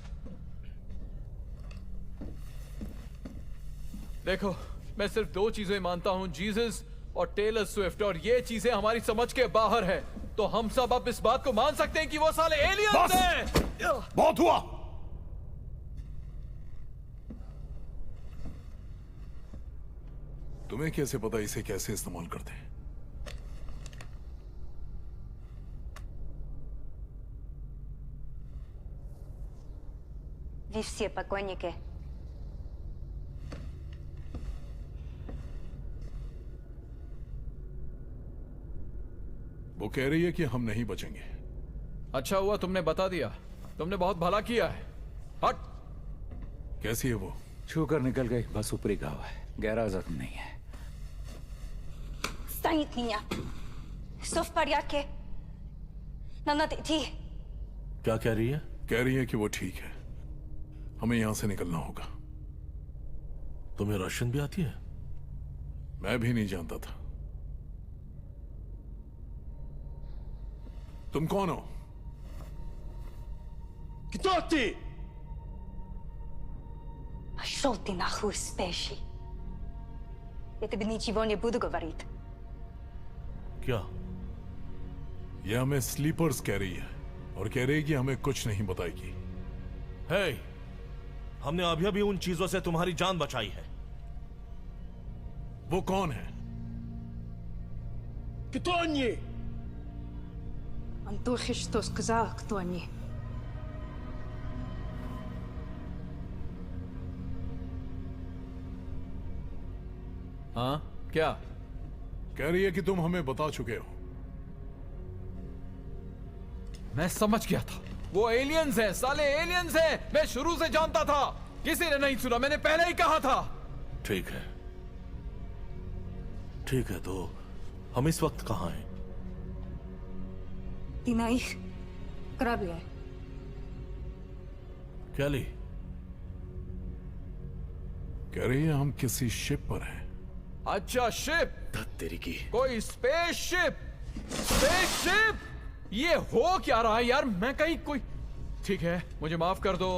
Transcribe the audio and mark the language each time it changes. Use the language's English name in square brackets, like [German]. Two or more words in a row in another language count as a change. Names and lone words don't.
[Hindi] देखो, मैं सिर्फ दो चीजें मानता हूं, जीसस और टेलर स्विफ्ट, और ये चीजें हमारी समझ के बाहर है। तो हम सब अब इस बात को मान सकते हैं कि वो साले एलियंस हैं। बहुत हुआ। तुम्हें कैसे पता इसे कैसे इस्तेमाल करते हैं? [Russian] Ви все покойники. [Hindi] वो कह रही है कि हम नहीं बचेंगे। अच्छा हुआ तुमने बता दिया। तुमने बहुत भला किया है। हट। कैसी है वो? छू कर निकल गई, बस ऊपरी घाव है, गहरा जख्म नहीं है। Stangit niya. [Russian] Все в порядке. Нам надо идти. [Hindi] क्या कह रही है? कह रही है कि वो ठीक है, हमें यहां से निकलना होगा। तुम्हें रशियन भी आती है? मैं भी नहीं जानता था। तुम कौन हो? [Russian] Кто ты? Пошел ты нахуй, спящий. Я тебе ничего не буду говорить. [Hindi] क्या? यह हमें स्लीपर्स कह रही है और कह रही है कि हमें कुछ नहीं बताएगी। हे, हमने अभी अभी उन चीजों से तुम्हारी जान बचाई है। वो कौन है? [Russian] Кто они? Он только что сказал, кто они. [Hindi] हाँ क्या? कह रही है कि तुम हमें बता चुके हो। मैं समझ गया था, वो एलियंस है, साले एलियंस है। मैं शुरू से जानता था, किसी ने नहीं सुना, मैंने पहले ही कहा था। ठीक है, ठीक है, तो हम इस वक्त कहां हैं? [Russian] Ты на их корабле. [Hindi] कैली, कह रही है हम किसी शिप पर हैं। अच्छा, शिप? तेरी की कोई स्पेसशिप? स्पेसशिप? ये हो क्या रहा है यार? मैं कहीं कोई... ठीक है, मुझे माफ कर दो।